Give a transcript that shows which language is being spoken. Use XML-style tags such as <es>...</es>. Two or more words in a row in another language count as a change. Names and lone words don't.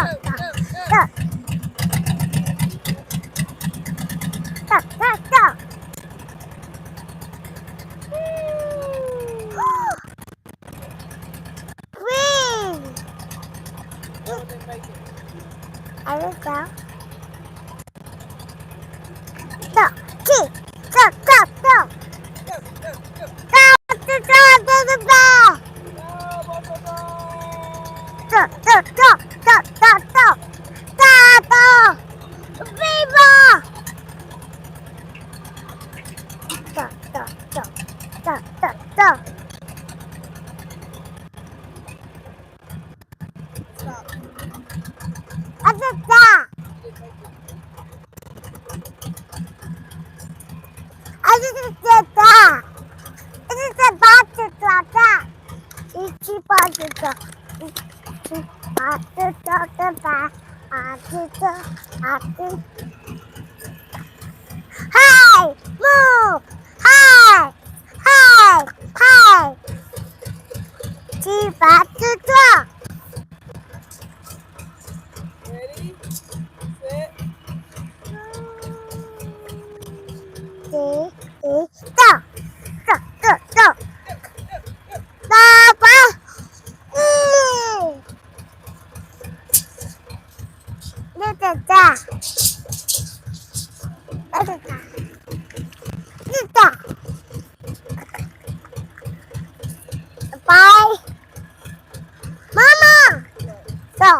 <en>Go. Go. Go. Go. Green. No, it didn't make it. I will go. Go. Key. Go. Go. Go. Go, go, go. Go. To the ball. No, blah. Go. Go. Go. Go. Go. Go. Go. Viva. Go. Go. Go. Go. Go. Go. Stop. I just got. You didn't make it. I just did that. It is a box like that. It's a box like that. Hey! Move! Hey! Hey! Hey! Two boxes up. Ready, set, Go! Go! Go! Go! Papa! Look at that! Look at that! Look at that! Bye! Mama! Go!</en>